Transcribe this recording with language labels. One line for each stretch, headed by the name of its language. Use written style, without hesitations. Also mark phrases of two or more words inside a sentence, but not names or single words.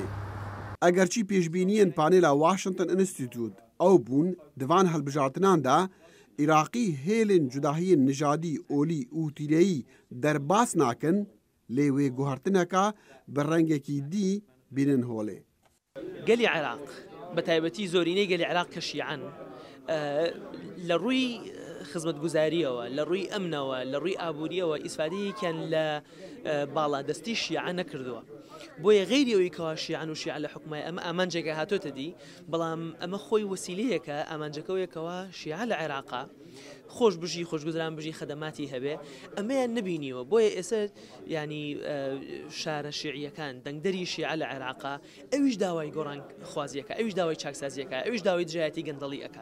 Kurdish: Egerçî pêşbîniyên panêla Washington Institute ew bûn divan helbijartinan de Iraqî hêlên cudahiyên nijadî, olî û tîreyî derbas nakin lê wê guhartineka bi rengekî dî bînin holê. Gelê Iraq
Central Kurdish: بەتایبەتی زۆرینەی گەلی عێراق کە شیعەن لە ڕووی خزمەتگوزاریەوە لە ڕووی ئەمنەوە لە ڕووی ئابووریەوە ئیسفادەیەکیان لە باڵادەستی شیعە نەکردووە بۆیە غەیری ئەوەی کەوا شیعەن و شیعە لە حکومای ئەمە ئامانجێکە هاتۆتە دی بەڵام ئەمە خۆی وەسیلەیەکە ئامانجەکەوەیەکەوە شیعە لە عێراقا خۆش بژی خۆشگوزران بژی خەدەماتی هەبێ ئەمەیان نبینیوە بۆیە ئێستا ینی شارە شیعیەکان دەنگدەری شیعە لە عێراقا ئەویش داوای گۆڕان خوازیەکە ئەویش داوای چاکسازیەکە ئەویش داوای دژایەتی گەندەڵی ئەکا